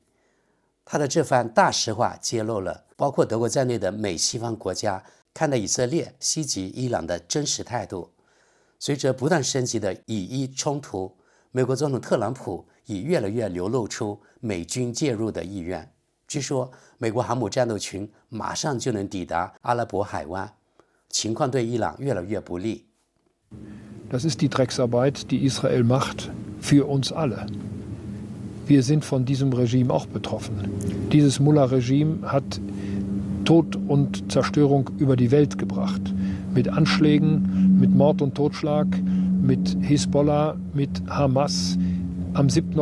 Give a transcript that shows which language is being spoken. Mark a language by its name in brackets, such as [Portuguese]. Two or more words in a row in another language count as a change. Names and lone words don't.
[Chinese] 他的这番大实话揭露了包括德国在内的美西方国家看待以色列袭击伊朗的真实态度。随着不断升级的以伊冲突，美国总统特朗普已越来越流露出美军介入的意愿。据说，美国航母战斗群马上就能抵达阿拉伯海湾，情况对伊朗越来越不利。 [German] Das ist die Drecksarbeit, die Israel macht, für uns alle. Wir sind von diesem Regime auch betroffen. Dieses Mullah-Regime hat Tod und Zerstörung über die Welt gebracht. Mit Anschlägen, mit Mord und Totschlag, mit Hisbollah, mit Hamas am 7.